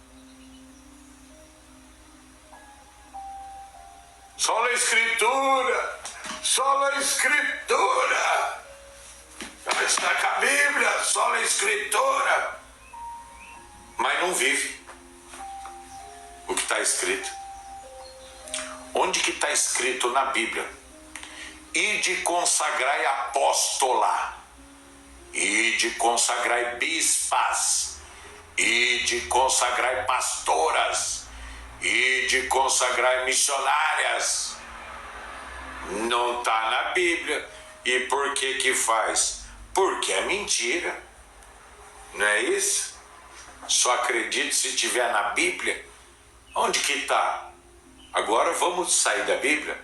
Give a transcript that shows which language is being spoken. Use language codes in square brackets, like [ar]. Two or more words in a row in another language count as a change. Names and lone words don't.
[pt] Só na Escritura, só na Escritura. Está com a Bíblia, só na Escritura. Mas não vive o que está escrito. Onde que está escrito na Bíblia? Ide consagrai apóstola, ide consagrai bispas, ide consagrai pastoras, ide consagrai missionárias. Não está na Bíblia. E por que faz? Porque é mentira. Não é isso? Só acredito se tiver na Bíblia. Onde que está? Agora vamos sair da Bíblia.